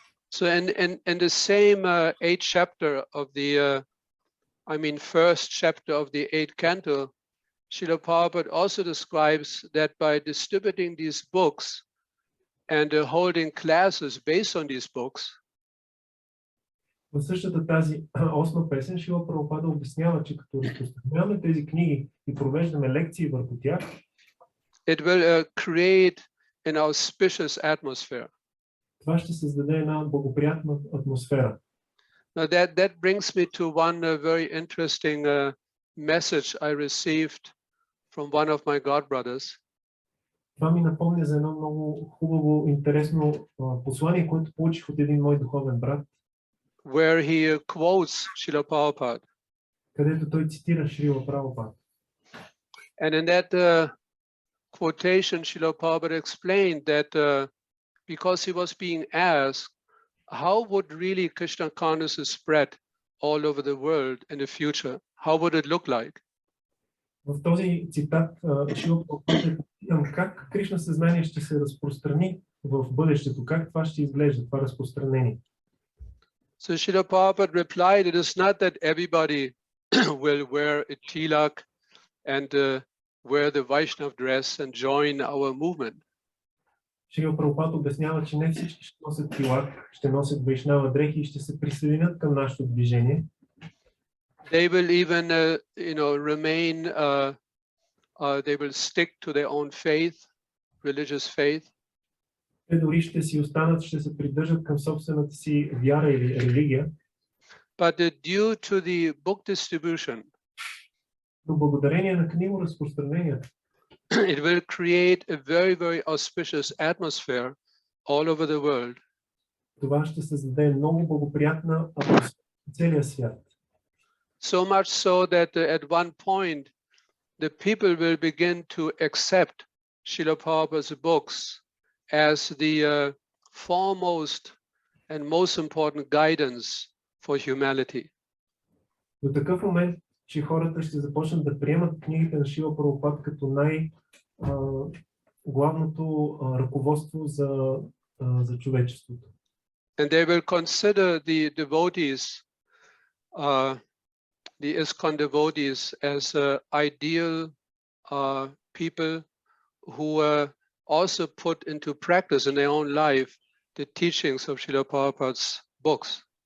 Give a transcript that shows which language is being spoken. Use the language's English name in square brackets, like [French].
[English] So in the same 8th chapter of the, first chapter of the 8th canto, Srila Prabhupada also describes that by distributing these books and holding classes based on these books, [Bulgarian] В същата тази 8 песен Шрила Прабхупада обяснява, че като разпространяваме тези книги и провеждаме лекции върху тях, [English] it will create an auspicious atmosphere. [Bulgarian] това ще създаде една благоприятна атмосфера. [English] Now that brings me to one very interesting message I received from one of my godbrothers. [Bulgarian] Това ми напомня за едно много хубаво, интересно послание, което получих от един мой духовен брат, [English] where he quotes Srila Prabhupada. [Bulgarian] където той цитира Шрила Прабхупад. [English] And in that quotation, Srila Prabhupada explained that because he was being asked, how would really Krishna consciousness spread all over the world in the future? How would it look like? [Bulgarian] В този цитат Шрила Прабхупад е питан как Кришна съзнание ще се разпространи в бъдещето, как това ще изглежда, това разпространение. [English] So Srila Prabhupada replied, it is not that everybody will wear a tilak and wear the Vaishnav dress and join our movement. [Bulgarian] Шрила Прабхупад обяснява, че не всички ще носят тилак, ще носят вайшнава дрехи и ще се присъединят към нашето движение. [English] They will even, remain, they will stick to their own faith, religious faith. [Bulgarian] Те дори ще си останат, ще се придържат към собствената си вяра или религия. [English] But due to the book distribution, [Bulgarian] Но благодарение на книгоразпространението, [English] it will create a very, very auspicious atmosphere all over the world. [Bulgarian] това ще създаде много благоприятна атмосфера в целия свят. [English] So much so that at one point, the people will begin to accept Srila Prabhupada's books as the foremost and most important guidance for humanity. [Bulgarian] До такъв момент, че хората ще започнат да приемат книгите на Шрила Прабхупад като най-главното ръководство за човечеството. [English] And they will consider the devotees, the ISKCON devotees, as ideal people who also put into practice in their own life the teachings of Srila Prabhupada's books.